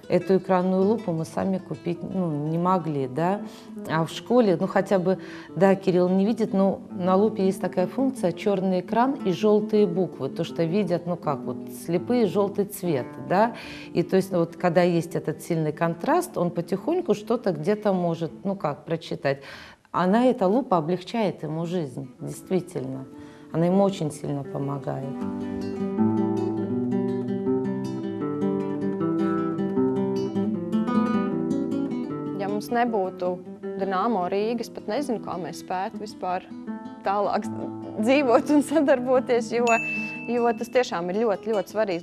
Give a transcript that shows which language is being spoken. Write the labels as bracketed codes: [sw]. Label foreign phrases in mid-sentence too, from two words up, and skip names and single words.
[ru] Эту экранную лупу мы сами купить не могли, да, а в школе, хотя бы, да, Кирилл не видит, но на лупе есть такая функция, черный экран и желтые буквы, то, что видят, слепые желтый цвет, да, и то есть когда есть этот сильный контраст, он потихоньку что-то где-то может, прочитать. Эта лупа облегчает ему жизнь, действительно. Она ему очень сильно помогает. [lv] Ja mums nebūtu Dinamo Rīga, es pat nezinu, kā mēs spētu vispār tālāk dzīvot un sadarboties, jo tas tiešām ir ļoti, ļoti svarīgs.